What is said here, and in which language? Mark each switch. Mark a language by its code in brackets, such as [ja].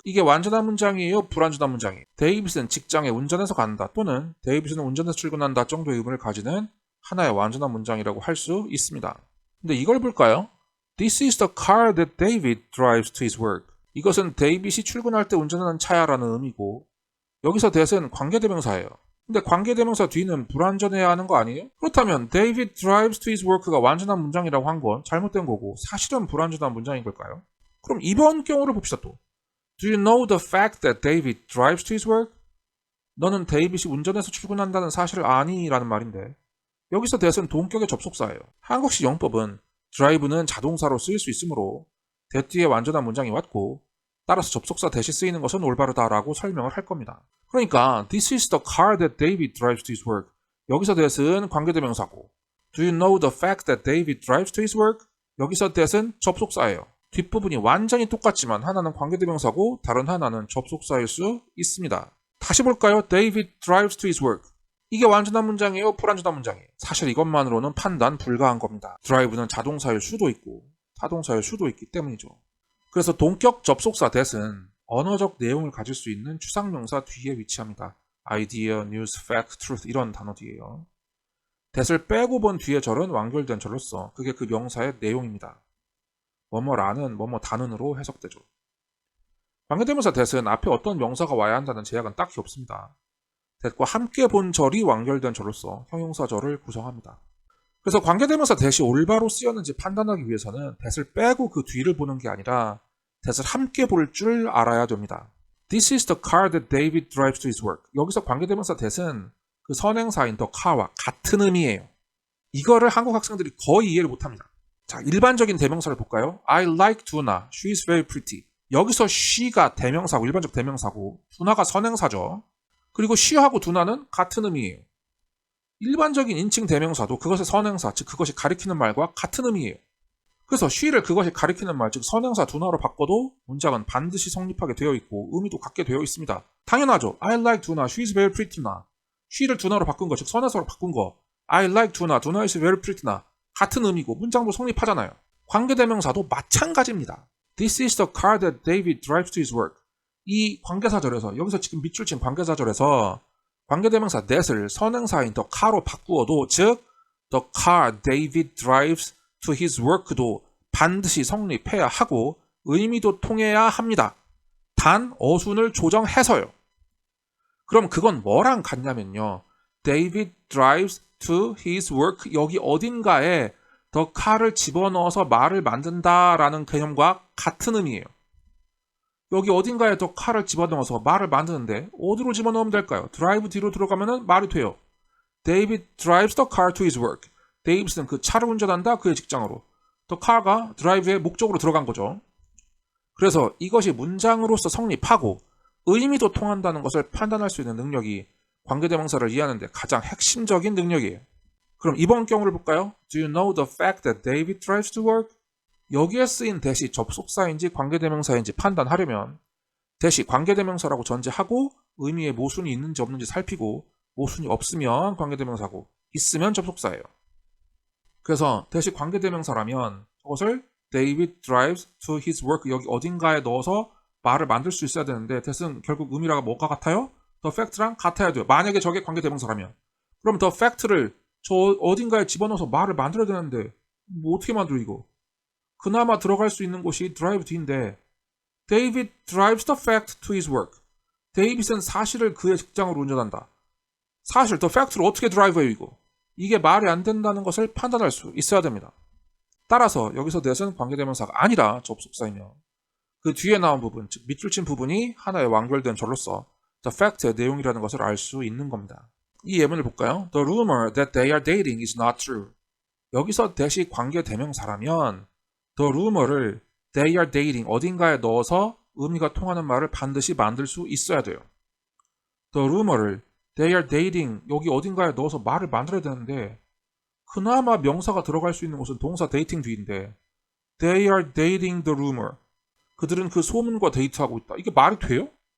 [ko] 이게 완전한 문장이에요? 불완전한 문장이에요? 데이빗은 직장에 운전해서 간다 또는 데이빗은 운전해서 출근한다 정도의 의미를 가지는 하나의 완전한 문장이라고 할 수 있습니다. 근데 이걸 볼까요? [en] This is the car that David drives to his work. [ko] 이것은 데이빗이 출근할 때 운전하는 차야라는 의미고 여기서 that은 관계대명사예요. 근데 관계대명사 뒤는 불완전해야 하는 거 아니에요? 그렇다면 [en] David drives to his work [ko] 가 완전한 문장이라고 한 건 잘못된 거고 사실은 불완전한 문장인 걸까요? 그럼 이번 경우를 봅시다 또. [en] Do you know the fact that David drives to his work? [ko] 너는 데이빗이 운전해서 출근한다는 사실을 아니? 라는 말인데 여기서 that은 동격의 접속사예요. 한국식 영법은 drive는 자동사로 쓰일 수 있으므로 that 뒤에 완전한 문장이 왔고 따라서 접속사 that이 쓰이는 것은 올바르다라고 설명을 할 겁니다. 그러니까 [en] This is the car that David drives to his work. [ko] 여기서 that은 관계대명사고 [en] Do you know the fact that David drives to his work? [ko] 여기서 that은 접속사예요. 뒷부분이 완전히 똑같지만 하나는 관계대명사고 다른 하나는 접속사일 수 있습니다. 다시 볼까요? [en] David drives to his work. [ko] 이게 완전한 문장이에요? 불완전한 문장이에요? 사실 이것만으로는 판단 불가한 겁니다. drive는 자동사일 수도 있고 타동사일 수도 있기 때문이죠. 그래서 동격 접속사 that은 언어적 내용을 가질 수 있는 추상명사 뒤에 위치합니다. idea, news, fact, truth 이런 단어 뒤에요. that을 빼고 본 뒤에 절은 완결된 절로서 그게 그 명사의 내용입니다. 뭐뭐라는 뭐뭐다는으로 해석되죠. 관계대명사 that은 앞에 어떤 명사가 와야 한다는 제약은 딱히 없습니다. that과 함께 본 절이 완결된 절로서 형용사절을 구성합니다. 그래서 관계대명사 that이 올바로 쓰였는지 판단하기 위해서는 that을 빼고 그 뒤를 보는 게 아니라 that을 함께 볼 줄 알아야 됩니다. [en] This is the car that David drives to his work. [ko] 여기서 관계대명사 that은 그 선행사인 the car와 같은 의미예요. 이거를 한국 학생들이 거의 이해를 못합니다. 자, 일반적인 대명사를 볼까요? [en] I like Duna. She is very pretty. [ko] 여기서 she가 대명사고 일반적 대명사고 Duna가 선행사죠. 그리고 she하고 Duna는 같은 의미예요. 일반적인 인칭 대명사도 그것의 선행사, 즉 그것이 가리키는 말과 같은 의미예요. 그래서 she를 그것이 가리키는 말, 즉 선행사 Duna로 바꿔도 문장은 반드시 성립하게 되어 있고 의미도 같게 되어 있습니다. 당연하죠. [en] I like Duna, she is very pretty [ko] 나. she를 Duna로 바꾼 거, 즉 선행사로 바꾼 거. [en] I like Duna, Duna is very pretty [ko] 나. 같은 의미고 문장도 성립하잖아요. 관계대명사도 마찬가지입니다. [en] This is the car that David drives to his work. [ko] 이 관계사절에서 여기서 지금 밑줄 친 관계사절에서 관계대명사 that을 선행사인 the car로 바꾸어도 즉 [en] the car David drives to his work [ko] 도 반드시 성립해야 하고 의미도 통해야 합니다. 단 어순을 조정해서요. 그럼 그건 뭐랑 같냐면요. [en] David drives to his work [ko] 여기 어딘가에 the car를 집어넣어서 말을 만든다라는 개념과 같은 의미예요. 여기 어딘가에 the car를 집어넣어서 말을 만드는데 어디로 집어넣으면 될까요? drive 뒤로 들어가면 말이 돼요. [en] David drives the car to his work. [ko] 데이비스는 그 차를 운전한다 그의 직장으로. the car가 drive의 목적으로 들어간 거죠. 그래서 이것이 문장으로서 성립하고 의미도 통한다는 것을 판단할 수 있는 능력이 관계대명사를 이해하는 데 가장 핵심적인 능력이에요. 그럼 이번 경우를 볼까요? [en] Do you know the fact that David drives to work? [ko] 여기에 쓰인 that이 접속사인지 관계대명사인지 판단하려면 that이 관계대명사라고 전제하고 의미에 모순이 있는지 없는지 살피고 모순이 없으면 관계대명사고 있으면 접속사예요. 그래서 that이 관계대명사라면 그것을 [en] David drives to his work [ko] 여기 어딘가에 넣어서 말을 만들 수 있어야 되는데 that은 결국 의미가 뭐가 같아요? the fact랑 같아야 돼요. 만약에 저게 관계대명사라면 그럼 the fact를 저 어딘가에 집어넣어서 말을 만들어야 되는데 뭐 어떻게 만들어 이거? 그나마 들어갈 수 있는 곳이 drive 뒤인데 [en] David drives the fact to his work. [ko] 데이빗은 사실을 그의 직장으로 운전한다. 사실 the fact를 어떻게 drive해요 이거? 이게 말이 안 된다는 것을 판단할 수 있어야 됩니다. 따라서 여기서 that은 관계대명사가 아니라 접속사이며 그 뒤에 나온 부분, 즉 밑줄 친 부분이 하나의 완결된 절로서 the fact의 내용이라는 것을 알 수 있는 겁니다. 이 예문을 볼까요? [en] The rumor that they are dating is not true. [ko] 여기서 that이 관계대명사라면 the rumor를 they are dating 어딘가에 넣어서 의미가 통하는 말을 반드시 만들 수 있어야 돼요. the rumor를 they are dating 여기 어딘가에 넣어서 말을 만들어야 되는데 그나마 명사가 들어갈 수 있는 곳은 동사 dating 뒤인데 [en] they are dating the rumor [ko] 그들은 그 소문과 데이트하고 있다. 이게 말이 돼요?